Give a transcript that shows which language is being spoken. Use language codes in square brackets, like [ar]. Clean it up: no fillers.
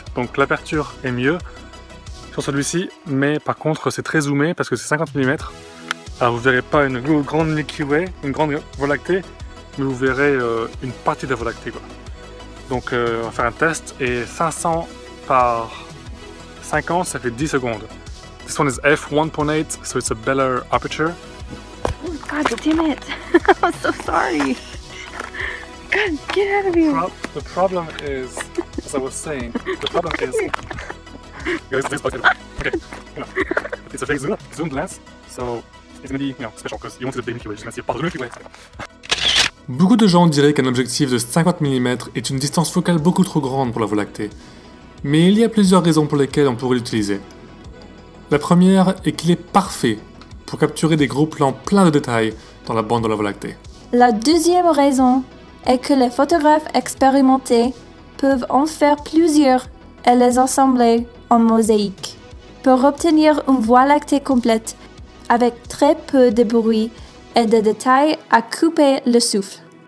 [fr] Donc l'aperture est mieux sur celui-ci, mais par contre c'est très zoomé parce que c'est 50 mm. Alors vous verrez pas une grande Milky Way, une grande Voie lactée, mais vous verrez une partie de la Voie lactée, quoi. Donc on va faire un test et 500 par 50, ça fait 10 secondes. [en] This one is f1.8, so it's a better aperture. Oh God damn it! I'm so sorry. God, get out of here. The problem is, as I was saying, the problem is, guys, this okay, it's a very zoomed lens, so it's gonna be, special because you won't see the big Milky Way, you're gonna see a part of the Milky Way. [fr] Beaucoup de gens diraient qu'un objectif de 50 mm est une distance focale beaucoup trop grande pour la Voie lactée. Mais il y a plusieurs raisons pour lesquelles on pourrait l'utiliser. La première est qu'il est parfait pour capturer des gros plans pleins de détails dans la bande de la Voie lactée. La deuxième raison est que les photographes expérimentés peuvent en faire plusieurs et les assembler en mosaïque pour obtenir une Voie lactée complète avec très peu de bruit et de détails à couper le souffle.